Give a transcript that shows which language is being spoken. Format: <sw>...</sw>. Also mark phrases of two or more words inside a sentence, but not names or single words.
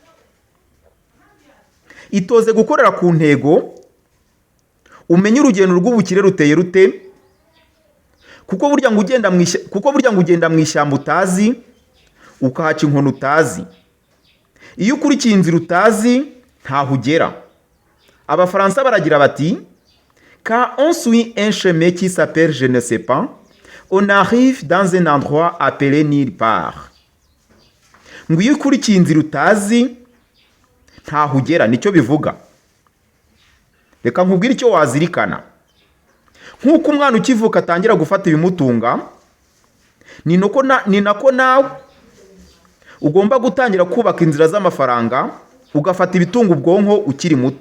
<rw>Itoze gukorera ku ntego, umenye urugendo rw'ubukire ruteye rute, kuko burya ngo ugenda mu ishyamba utazi ukahaca inkono utazi. Iyo ukurikiye inzira utazi ntaho ugera. Abafaransa baragira bati,</rw> <fr>quand on suit un chemin qui s'appelle je ne sais pas, on arrive dans un endroit appelé nulle part.</fr> <rw>Ngo iyo ukurikiye inzira utazi ntaho ugera, nicyo bivuga. Reka nkubwire icyo wazirikana. Nk'uko umwana ukivuka atangira gufata ibimutunga, ni nako nawe ugomba gutangira kubaka inzira z'amafaranga, ugafata ibitunga ubwonko ukiri muto.</rw>